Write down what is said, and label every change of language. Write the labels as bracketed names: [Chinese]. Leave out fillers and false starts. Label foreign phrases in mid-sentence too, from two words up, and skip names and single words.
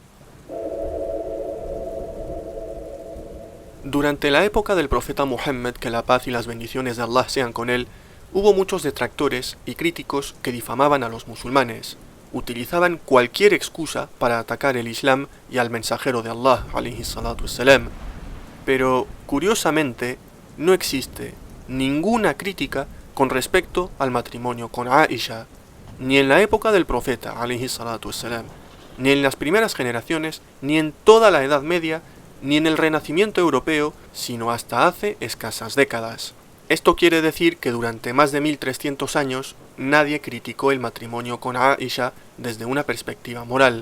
[Spanish] Durante la época del profeta Muhammad, que la paz y las bendiciones de Allah sean con él, hubo muchos detractores y críticos que difamaban a los musulmanes. Utilizaban cualquier excusa para atacar el Islam y al mensajero de Allah, [Arabic] عليه الصلاة والسلام. [Spanish] Pero, curiosamente, no existe ninguna crítica con respecto al matrimonio con Aisha, ni en la época del profeta, [Arabic] عليه الصلاة والسلام, [Spanish] ni en las primeras generaciones, ni en toda la Edad Media, ni en el Renacimiento europeo, sino hasta hace escasas décadas. Esto quiere decir que durante más de 1300 años nadie criticó el matrimonio con Aisha desde una perspectiva moral.